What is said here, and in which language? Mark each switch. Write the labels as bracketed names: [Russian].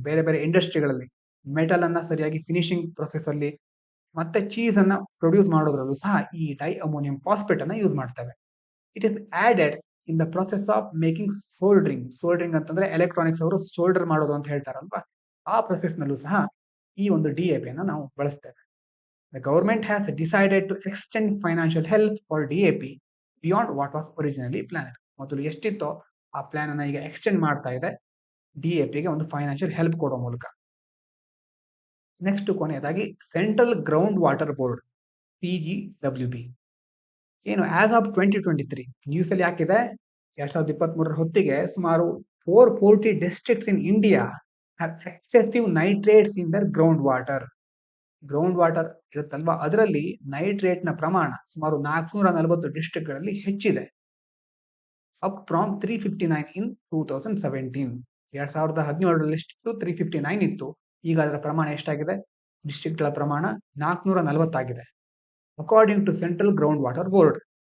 [Kannada] ಬೇರೆ ಬೇರೆ ಇಂಡಸ್ಟ್ರಿಗಳಲ್ಲಿ ಮೆಟಲ್ ಅನ್ನ ಸರಿಯಾಗಿ ಫಿನಿಶಿಂಗ್ ಪ್ರೊಸೆಸ್ ಅಲ್ಲಿ ಮತ್ತೆ ಚೀಸ್ ಅನ್ನ ಪ್ರೊಡ್ಯೂಸ್ ಮಾಡೋದ್ರಲ್ಲೂ ಸಹ ಈ ಡೈ ಅಮೋನಿಯಂ ಫಾಸ್ಫೇಟ್ ಅನ್ನ ಯೂಸ್ ಮಾಡ್ತೇವೆ. [English] It is added in the process of making soldering. [Kannada] Soldering ಅಂತಂದ್ರೆ ಎಲೆಕ್ಟ್ರಾನಿಕ್ಸ್ ಅವರು ಸೋಲ್ಡರ್ ಮಾಡೋದು ಅಂತ ಹೇಳ್ತಾರಲ್ವಾ, ಆ ಪ್ರೊಸೆಸ್ ನಲ್ಲೂ ಸಹ ಈ ಒಂದು DAP ಅನ್ನ ನಾವು ಬಳಸ್ತೇವೆ. [English] The government has decided to extend financial help for DAP beyond what was originally planned. [Kannada] ಮೊದಲು ಎಷ್ಟಿತ್ತೋ ಆ ಪ್ಲಾನ್ ಅನ್ನ ಈಗ ಎಕ್ಸ್ಟೆಂಡ್ ಮಾಡ್ತಾ ಇದೆ DAP ಗೆ ಒಂದು ಫೈನಾನ್ಷಿಯಲ್ ಹೆಲ್ಪ್ ಕೊಡೋ ಮೂಲಕ. [English] next [Kannada] ಕೊನೆಯದಾಗಿ [English] Central ground water board CGWB. ಏನು as of 2023 news [Kannada] ಅಲ್ಲಿ ಹಾಕಿದೆ, 2023 ಹೊತ್ತಿಗೆ ಸುಮಾರು [English] 440 districts in India have excessive nitrates in their ground water. [Kannada] Ground water ಇರುತ್ತಲ್ವಾ, ಅದರಲ್ಲಿ ನೈಟ್ರೇಟ್ ನ ಪ್ರಮಾಣ ಸುಮಾರು 440 ಡಿಸ್ಟ್ರಿಕ್ಟ್ಗಳಲ್ಲಿ ಹೆಚ್ಚಿದೆ. [English] Up from 359 in 2017. [Kannada] 2017 ಎಷ್ಟು 359 ಇತ್ತು, ಈಗ ಅದರ ಪ್ರಮಾಣ ಎಷ್ಟಾಗಿದೆ? ಡಿಸ್ಟ್ರಿಕ್ಟ್ಗಳ ಪ್ರಮಾಣ 440 ಆಗಿದೆ. [English] according to [Kannada] central ground water board.